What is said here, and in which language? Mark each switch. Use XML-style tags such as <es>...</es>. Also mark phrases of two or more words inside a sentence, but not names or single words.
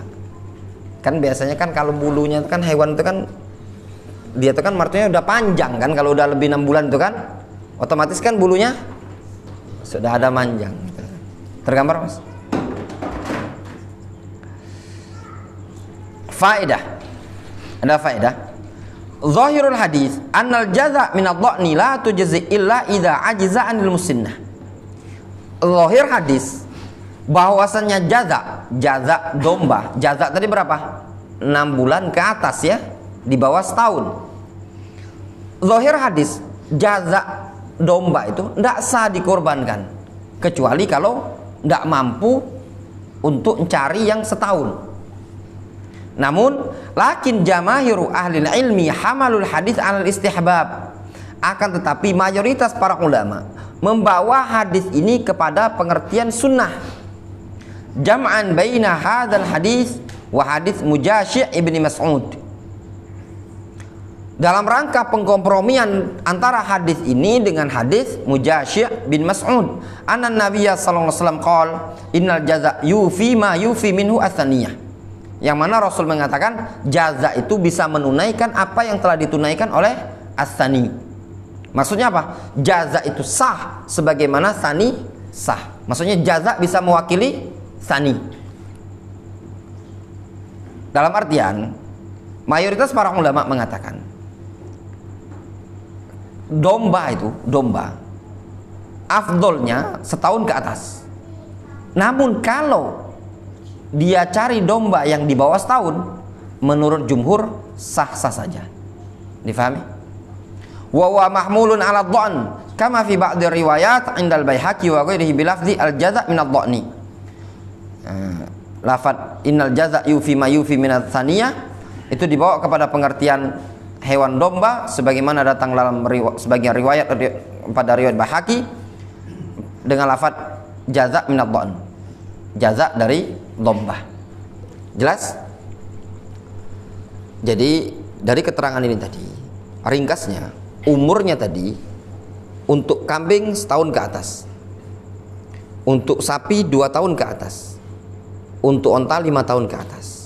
<id>Kan biasanya kan kalau bulunya kan hewan itu kan dia itu kan martunya udah panjang kan, kalau udah lebih 6 bulan itu kan otomatis kan bulunya sudah ada manjang. Tergambar Mas? Faedah. Ada faedah.</id> <ar>ظاهر الحديث أن الجذع من الضأن لا تجزئ إلا إذا عجز عن المسنة. ظاهر حديث</ar> <id>bahwasannya jaza domba, jaza tadi berapa? 6 bulan ke atas ya, di bawah setahun.</id> <ar>ظاهر حديث</ar> <id>jaza domba itu tidak sah dikorbankan kecuali kalau tidak mampu untuk mencari yang setahun.</id> <ar>Namun لكن جماهير أهل العلم حملوا الحديث على الاستحباب.</ar> <id>Akan tetapi mayoritas para ulama membawa hadis ini kepada pengertian sunnah.</id> <ar>جمعا بين هذا الحديث وحديث مجاشع بن مسعود.</ar> <id>Dalam rangka pengkompromian antara hadis ini dengan hadis Mujasyi' bin Mas'ud,</id> <ar>أن النبي صلى الله عليه وسلم قال إن الجذع يوفي ما يوفي منه الثنية.</ar> <id>Yang mana Rasul mengatakan jaza itu bisa menunaikan apa yang telah ditunaikan oleh as-sani. Maksudnya apa? Jaza itu sah sebagaimana sani sah. Maksudnya jaza bisa mewakili tsani. Dalam artian mayoritas para ulama mengatakan domba afdolnya setahun ke atas. Namun kalau dia cari domba yang di bawah setahun, menurut jumhur sah-sah saja. Difahami?</id> <ar>وهو محمول على الضأن كما في بعض روايات عند البيهقي وغيره بلفظ الجذع من الضأن.</ar> <id>Lafaz</id> <ar>إن الجذع يوفي ما يوفي من الثنية</ar> <id>itu dibawa kepada pengertian hewan domba sebagaimana datang dalam sebagian riwayat pada riwayat Baihaqi dengan lafaz</id> <ar>الجذع من الضأن.</ar> <id>Jaza' dari domba. Jelas? Jadi dari keterangan ini tadi, ringkasnya umurnya tadi untuk kambing setahun ke atas, untuk sapi 2 tahun ke atas, untuk onta 5 tahun ke atas.</id>